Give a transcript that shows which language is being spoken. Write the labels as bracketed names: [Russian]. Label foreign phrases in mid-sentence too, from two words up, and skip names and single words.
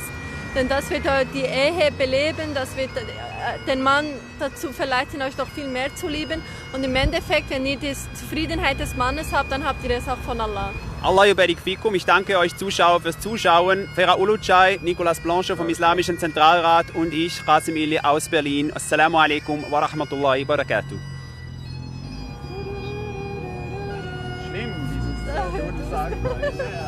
[German] Denn das wird die Ehe beleben, das wird den Mann dazu verleiten, euch noch viel mehr zu lieben. Und im Endeffekt, wenn ihr die Zufriedenheit des Mannes habt, dann habt ihr es auch von Allah. [Arabic] الله يبارك فيكم. [German] Ich danke euch Zuschauer fürs Zuschauen. Ferhat Ulucay, Nicolas Blanchot vom Islamischen Zentralrat und ich, Qasim Ili aus Berlin. [Arabic] السلام عليكم ورحمة الله وبركاته. [German] Schlimm, dieses